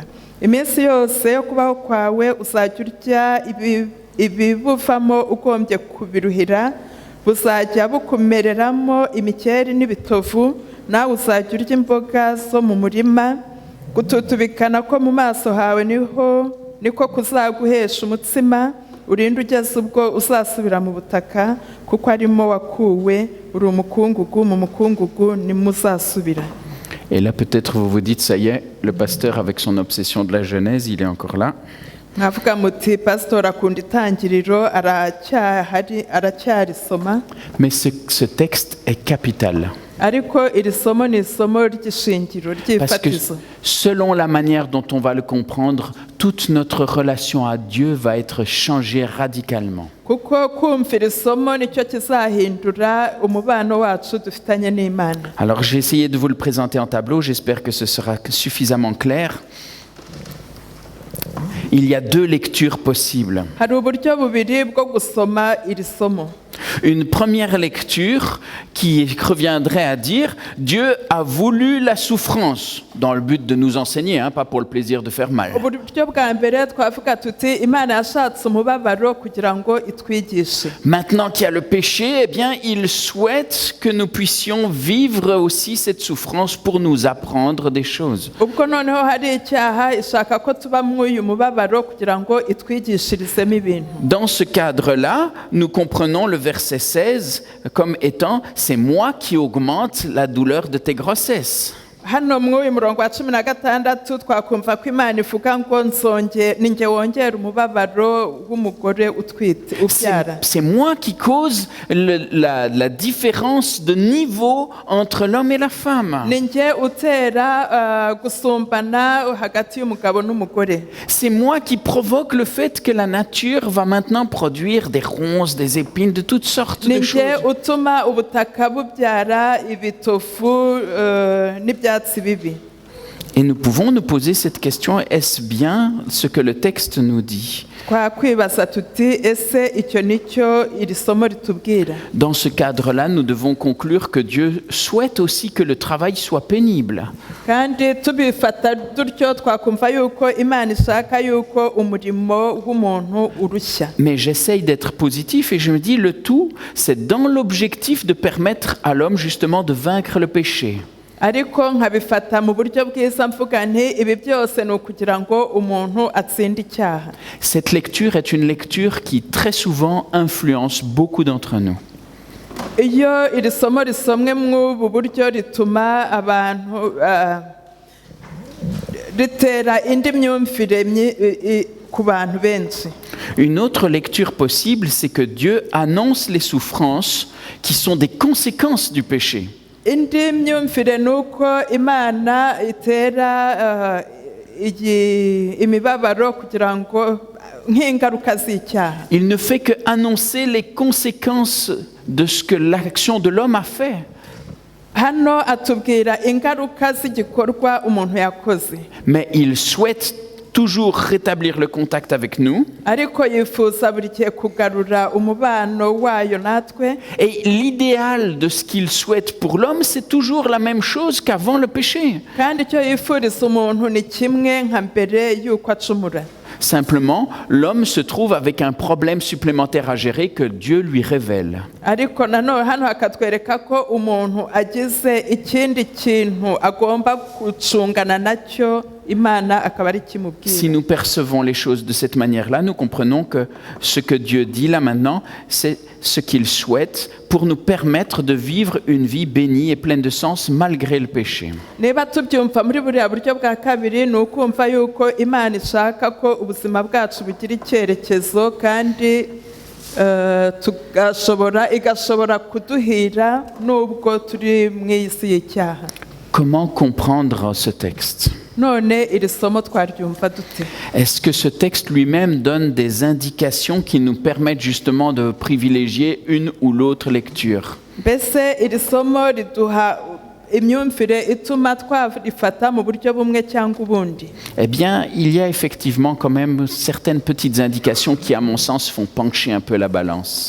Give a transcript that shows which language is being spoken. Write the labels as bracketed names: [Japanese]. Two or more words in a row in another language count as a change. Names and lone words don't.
[Kinyarwanda] Iminsi yose yo kubaho kwawe uzajya urya ibibuvamo ugombye kubiruhira, buzajya bukumereramo imikeri n'ibitovu, nawe uzajya urya imboga zo mu murima. Gututubikana ko mu maso hawe niko kuzaguhesha umutsima, urinde ugeze ubwo uzasubira mu butaka, kuko arimo wakuwe, uri umukungugu, mu mukungugu nimwo uzasubira. [French] Et là, peut-être vous vous dites, ça y est, le pasteur avec son obsession de la Genèse, il est encore là. [Kinyarwanda] Nkavuga muti pastor akunda itangiriro aracyarisoma. [French] Mais ce texte est capital. [Kinyarwanda] Ariko iri somo ni isomo ry'ishingiro [French] Parce que [Kinyarwanda] ry'ifatizo. [French] selon la manière dont on va le comprendre, toute notre relation à Dieu va être changée radicalement. [Kinyarwanda] Kuko kumvira isomo nicyo kizahindura umubano wacu dufitanye n'Imana. [French] Alors j'ai essayé de vous le présenter en tableau, j'espère que ce sera suffisamment clair. Il y a deux lectures possibles. [Kinyarwanda] Hari uburyo bubiri bwo gusoma iri somo. [French] Une première lecture qui reviendrait à dire Dieu a voulu la souffrance dans le but de nous enseigner, pas pour le plaisir de faire mal. [Kinyarwanda] Uburyo bwa mbere twavuga tuti Imana yashatse umubabaro kugira ngo itwigishe. [French] Maintenant qu'il y a le péché, eh bien, il souhaite que nous puissions vivre aussi cette souffrance pour nous apprendre des choses. [Kinyarwanda] Ubwo noneho hari icyaha ishaka ko tuba mw'uyu mubabaro kugira ngo itwigishirizemo ibintu. [French] Dans ce cadre-là, nous comprenons le verset verset 16 comme étant « c'est moi qui augmente la douleur de tes grossesses ». [Kinyarwanda] hano mw'uyu murongo wa 16 twakumva ko Imana ivuga ngo ninjye wongera umubabaro w'umugore utwite ubyara. [French] C'est moi qui cause la différence de niveau entre l'homme et la femme. [Kinyarwanda] Ninjye utera gusumbana hagati y'umugabo n'umugore. [French] C'est moi qui provoque le fait que la nature va maintenant produire des ronces, des épines, de toutes sortes de choses. [Kinyarwanda] Ninjye utuma ubutaka bubyara ibitofu n'ibyatsi bibi. [French] Et nous pouvons nous poser cette question, est-ce bien ce que le texte nous dit? [Kinyarwanda] Twakwibaza tuti ese icyo nicyo iri somo ritubwira. [French] Dans ce cadre-là, nous devons conclure que Dieu souhaite aussi que le travail soit pénible. [Kinyarwanda] Kandi tubifata dutyo twakumva yuko Imana ishaka yuko umurimo w'umuntu urushya. [French] Mais j'essaye d'être positif et je me dis le tout, c'est dans l'objectif de permettre à l'homme justement de vaincre le péché. [Kinyarwanda] Ariko nkabifata mu buryo bwiza mvuga nti ibi byose ni ukugira ngo umuntu atsinde icyaha. [French] Cette lecture est une lecture qui très souvent influence beaucoup d'entre nous. [Kinyarwanda] Iyo iri somo risomwe mw'ubu buryo rituma abantu ritera indi myumvire ku bantu benshi. [French] Une autre lecture possible, c'est que Dieu annonce les souffrances qui sont des conséquences du péché. [Kinyarwanda] Indi myumvire ni uko Imana itera imibabaro kugira ngo nk'ingaruka z'icyaha. [French] Il ne fait que annoncer les conséquences de ce que l'action de l'homme a fait. [Kinyarwanda] Hano atubwira ingaruka z'igikorwa umuntu yakoze. [French] Mais il souhaite toujours rétablir le contact avec nous. [Kinyarwanda] Ariko yifuza buri gihe kugarura umubano wayo natwe. [French] Et l'idéal de ce qu'il souhaite pour l'homme, c'est toujours la même chose qu'avant le péché. [Kinyarwanda] Kandi icyo yifuriza umuntu ni kimwe nka mbere y'uko acumura. [French] Simplement, l'homme se trouve avec un problème supplémentaire à gérer que Dieu lui révèle. [Kinyarwanda] Ariko nanone hano hakatwereka ko umuntu agize ikindi kintu agomba gucungana nacyo Imana akaba ari kimubwira. [French] Si nous percevons les choses de cette manière-là, nous comprenons que ce que Dieu dit là maintenant, c'est ce qu'il souhaite pour nous permettre de vivre une vie bénie et pleine de sens malgré le péché. [Kinyarwanda] Niba tubyumva muri buriya buryo bwa kabiri ni ukumva yuko Imana ishaka ko ubuzima bwacu bugira icyerekezo kandi igashobora kuduhira nubwo turi mu isi y'icyaha. [French] Comment comprendre ce texte? [Kinyarwanda] None iri somo twaryumva dute? [French] Est-ce que ce texte lui-même donne des indications qui nous permettent justement de privilégier une ou l'autre lecture? [Kinyarwanda] Mbese iri somo riduha imyumvire ituma twarifata mu buryo bumwe cyangwa ubundi? [French] Eh bien, il y a effectivement quand même certaines petites indications qui, à mon sens, font pencher un peu la balance.